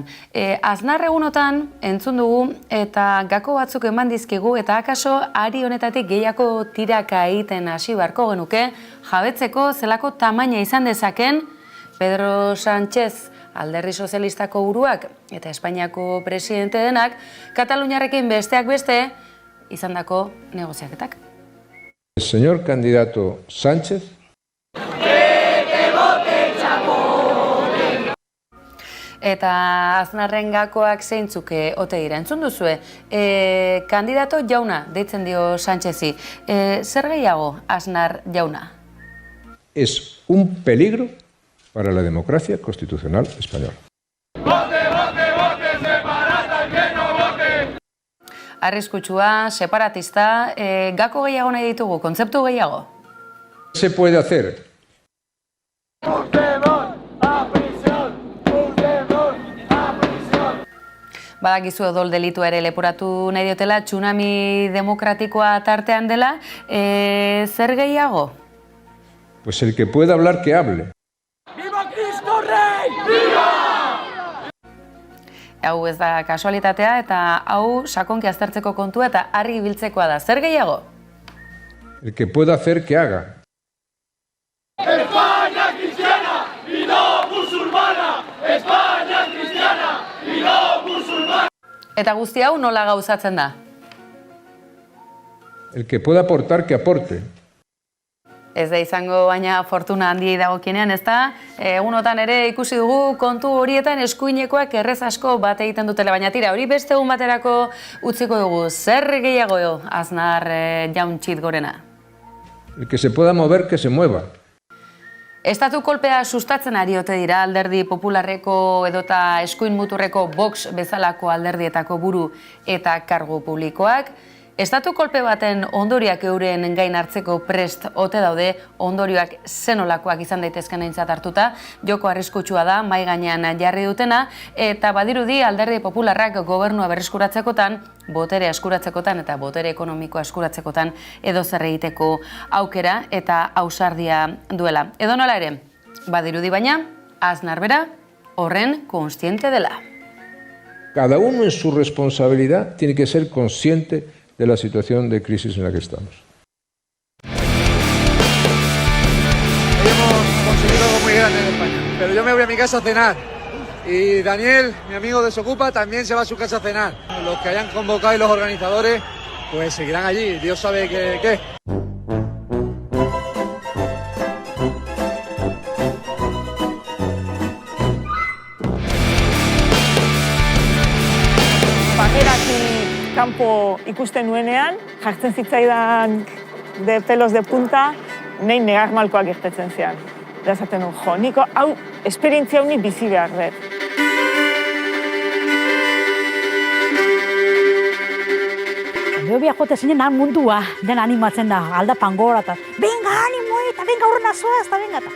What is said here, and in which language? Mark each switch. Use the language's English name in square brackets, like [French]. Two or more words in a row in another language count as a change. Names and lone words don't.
[Basque] Aznar egunotan entzun dugu eta gako batzuk eman dizkigu eta akaso ari honetatik gehiago tiraka egiten hasi beharko genuke jabetzeko zelako tamaina izan dezaken Pedro Sánchez Alderdi Sozialistako buruak eta Espainiako presidente denak Kataluniarrekin besteak beste izandako negoziaketak. [Spanish] Señor candidato Sánchez. [Basque] Eta Aznarren gakoak zeintzuk ote dira. Entzun duzue, kandidato jauna deitzen dio Sánchezi. Zer gehiago Aznar jauna? [Spanish] Es un peligro para la democracia constitucional española. [Basque] Arriskutsua, separatista, gako gehiago nahi ditugu, kontzeptu gehiago? [Spanish] ¿Qué se puede hacer? [Basque] Badakizu odol delitua ere leporatu nahi diotela, tsunami demokratikoa tartean dela, zer gehiago? [Spanish] Pues el que pueda hablar, que hable. ¡Viva Cristo Rey! ¡Viva! [Basque] Hau ez da kasualitatea eta hau sakonki aztertzeko kontua eta argi ibiltzekoa da. Zer gehiago? [Spanish] El que pueda hacer, que haga. España cristiana y no musulmana. España [Basque] Eta guzti hau nola gauzatzen da? [Spanish] El que pueda aportar, que aporte. [Basque] Ez da izango baina fortuna handiei dagokienean, ez da? Egunotan ere ikusi dugu kontu horietan eskuinekoak errez asko bat egiten dutela, baina tira, hori beste egun baterako utziko dugu. Zer gehiago Aznar Jauntxit Gorena? [Spanish] El que se pueda mover, que se mueva. [Basque] Estatu kolpea sustatzen ari ote dira alderdi popularreko edota eskuin muturreko Vox bezalako alderdietako buru eta kargu publikoak. Estatu kolpe baten ondorioak euren gain hartzeko prest ote daude, ondorioak zenolakoak izan daitezken aintzat hartuta, joko arriskutsua da mahai gainean jarri dutena, eta badirudi alderdi popularrak gobernua berreskuratzekotan, botere eskuratzekotan eta botere ekonomikoa eskuratzekotan edo zer egiteko aukera eta ausardia duela. Edo nola ere, badirudi baina, Aznar bera horren kontziente dela. [Spanish] Cada uno en su responsabilidad tiene que ser consciente de la situación de crisis en la que estamos. Hoy hemos conseguido algo muy grande en España, pero yo me voy a mi casa a cenar y Daniel, mi amigo Desocupa, también se va a su casa a cenar. Los que hayan convocado y los organizadores pues seguirán allí, Dios sabe qué. [Basque] Kanpo ikusten nuenean, jartzen zitzaidan [Spanish] de pelos de punta, [Basque] nahi negar malkoak irtetzen zian. Da esaten nuen, jo, niko hau esperientzia honi bizi behar dut. Behobia jote zinen mundua, den animatzen da, aldapan gora eta venga, animo eta venga horrena zoaz eta venga eta.